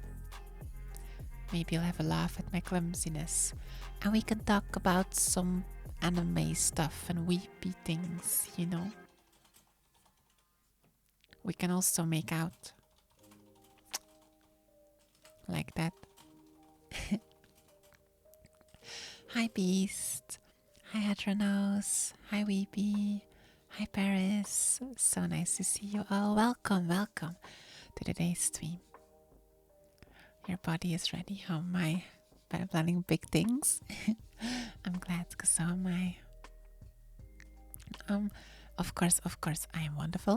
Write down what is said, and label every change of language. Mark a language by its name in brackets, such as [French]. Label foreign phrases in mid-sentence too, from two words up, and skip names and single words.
[English] Maybe you'll have a laugh at my clumsiness, and we can talk about some anime stuff and weepy things, you know. We can also make out. Like that. Hi Beast. Hi Hadronos. Hi Weepy. Hi Paris. So nice to see you all. Welcome to today's stream. Your body is ready. Oh my. But I'm planning big things. I'm glad because so am I. Of course, I am wonderful.